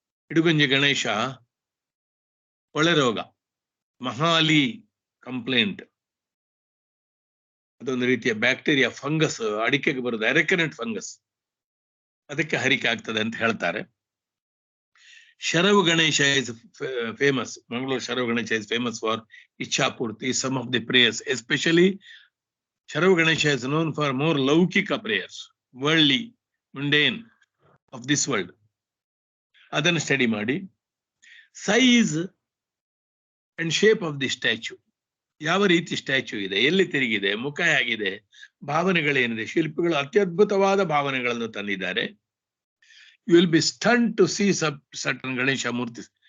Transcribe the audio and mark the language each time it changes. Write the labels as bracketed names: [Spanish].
[Kannada] ಇಡುಗುಂಜಿ ಗಣೇಶ ಒಳೆ ರೋಗ, ಮಹಾಲಿ ಕಂಪ್ಲೇಂಟ್, ಅದೊಂದು ರೀತಿಯ ಬ್ಯಾಕ್ಟೀರಿಯಾ, ಫಂಗಸ್, ಅಡಿಕೆಗೆ ಬರೋದು ಎರೆಕನೆಟ್ ಫಂಗಸ್, ಅದಕ್ಕೆ ಹರಿಕೆ ಆಗ್ತದೆ ಅಂತ ಹೇಳ್ತಾರೆ. [English] Sharavu Ganesha is famous. Mangaluru Sharavu Ganesha is famous for ಇಚ್ಛಾಪೂರ್ತಿ. Some of the prayers, especially Sharav Ganesha is known for more laukika prayers, worldly, mundane, of this world. [Kannada] ಅದನ್ನು ಸ್ಟಡಿ ಮಾಡಿ. [English] size and shape of the statue, [Kannada] ಯಾವ ರೀತಿ statue ಇದೆ, ಎಲ್ಲಿ ತಿರುಗಿದೆ, ಮುಖ ಹೇಗಿದೆ, ಭಾವನೆಗಳೇನಿದೆ. ಶಿಲ್ಪಿಗಳು ಅತ್ಯದ್ಭುತವಾದ ಭಾವನೆಗಳನ್ನು ತಂದಿದ್ದಾರೆ. [English] You will be stun to see certain Ganesha ಮೂರ್ತಿ.